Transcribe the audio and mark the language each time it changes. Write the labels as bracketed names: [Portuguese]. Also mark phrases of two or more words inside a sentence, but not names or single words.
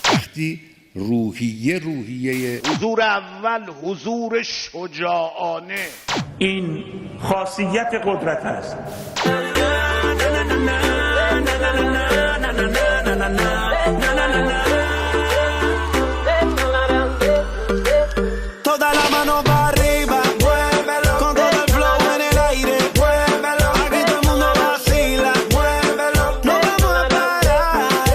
[Persian] وقتی روحیه حضور اول حضور شجاعانه، این خاصیت قدرت است. [Spanish] Toda la mano para arriba, muévelo, con todo el flow en el aire, muévelo, aquí todo el mundo vacila, muévelo, no vamos a parar.